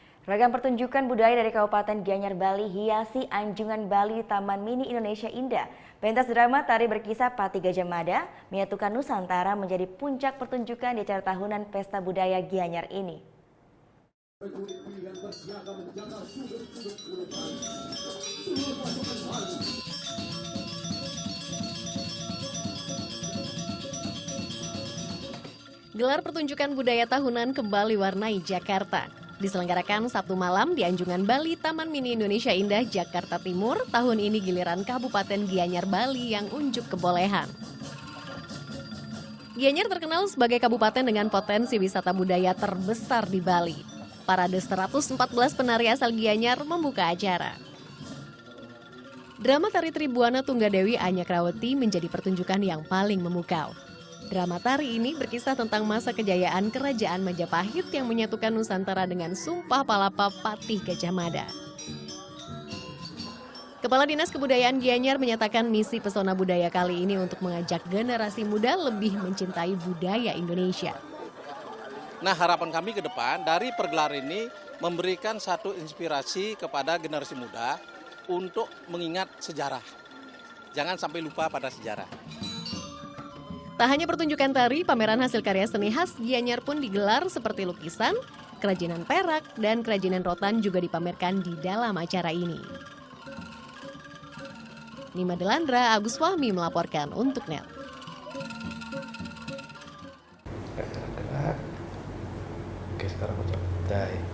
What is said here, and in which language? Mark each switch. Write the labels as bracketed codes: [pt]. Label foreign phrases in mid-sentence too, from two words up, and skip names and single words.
[id] Ragam pertunjukan budaya dari Kabupaten Gianyar, Bali hiasi Anjungan Bali Taman Mini Indonesia Indah. Pentas drama tari berkisah Pati Gajah Mada menyatukan Nusantara menjadi puncak pertunjukan di acara tahunan Pesta Budaya Gianyar ini. Gelar pertunjukan budaya tahunan kembali warnai Jakarta. Diselenggarakan Sabtu malam di Anjungan Bali Taman Mini Indonesia Indah, Jakarta Timur. Tahun ini giliran Kabupaten Gianyar, Bali yang unjuk kebolehan. Gianyar terkenal sebagai kabupaten dengan potensi wisata budaya terbesar di Bali. Parade 114 penari asal Gianyar membuka acara. Drama tari Tribuana Tunggadewi Anyakrawati menjadi pertunjukan yang paling memukau. Drama tari ini berkisah tentang masa kejayaan Kerajaan Majapahit yang menyatukan Nusantara dengan Sumpah Palapa Patih Gajah Mada. Kepala Dinas Kebudayaan Gianyar menyatakan misi pesona budaya kali ini untuk mengajak generasi muda lebih mencintai budaya Indonesia. Nah, harapan kami ke depan dari pergelaran ini memberikan satu inspirasi kepada generasi muda untuk mengingat sejarah. Jangan sampai lupa pada sejarah. Tak hanya pertunjukan tari, pameran hasil karya seni khas Gianyar pun digelar seperti lukisan, kerajinan perak, dan kerajinan rotan juga dipamerkan di dalam acara ini. Nima Delandra, Agus Fahmi melaporkan untuk NET. Oke, sekarang aku coba.